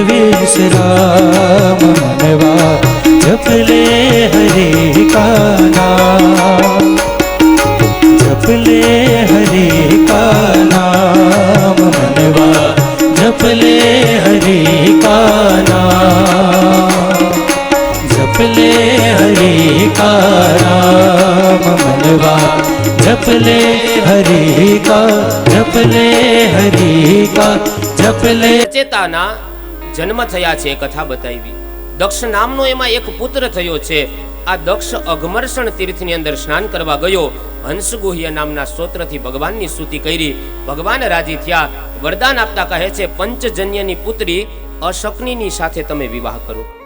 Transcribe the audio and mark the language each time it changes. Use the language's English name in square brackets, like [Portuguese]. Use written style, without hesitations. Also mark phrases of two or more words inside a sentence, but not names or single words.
[Hindi] विश्राम मनवा जप ले हरि का नाम, जप ले हरि का नाम मनवा जप ले हरि का नाम, जप ले हरि का नाम मनवा जप ले हरि का, जप ले हरि का, जप ले। [Gujarati] ચેતાના જન્મ થયા છે એ કથા બતાવી। દક્ષ નામનો એમાં એક પુત્ર થયો છે। આ દક્ષ અઘમર્ષણ તીર્થની અંદર સ્નાન કરવા ગયો। હંસગુહ્ય નામના સ્તોત્રથી ભગવાનની સ્તુતિ કરી। ભગવાન રાજી થયા, વરદાન આપતા કહે છે પંચજન્યની પુત્રી અશક્નિની સાથે તમે વિવાહ કરો।